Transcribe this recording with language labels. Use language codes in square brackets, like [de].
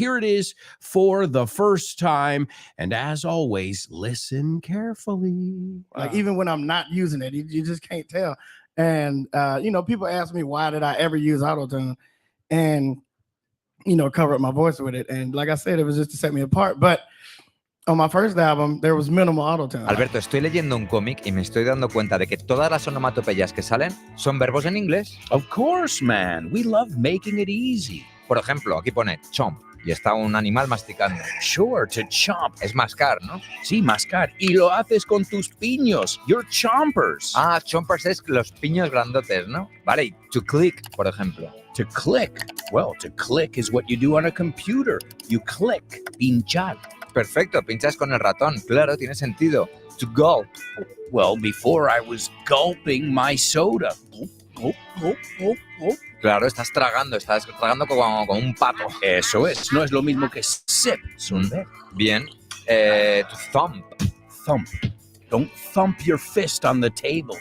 [en] Here it is for the first time. And as always, listen carefully. Like even when I'm not using it, you just can't tell. And, people ask me, why did I ever use Auto-Tune? And, cover up my voice with it. And like I said, it was just to set me apart. But on my first album, there was minimal auto-tune. [es] Alberto, estoy leyendo un cómic y me estoy dando cuenta de que todas las onomatopeyas que salen son verbos en inglés. [en] Of course, man. We love making it easy. [es] Por ejemplo, aquí pone chomp y está un animal masticando. [en] Sure, to chomp. [es] Es mascar, ¿no? Sí, mascar. Y lo haces con tus piños. [en] Your chompers. [es] Ah, chompers es los piños grandotes, ¿no? Vale, y to click, por ejemplo. [en] To click. Well, to click is what you do on a computer. You click. Pinchar. [es] Perfecto, pinchas con el ratón. Claro, tiene sentido. To gulp. [en] Well, before I was gulping my soda. Gulp, gulp, gulp, gulp. [es] Claro, estás tragando como un pato. Eso es, no es lo mismo que sip. Bien. To thump. [en] Thump. Don't thump your fist on the table.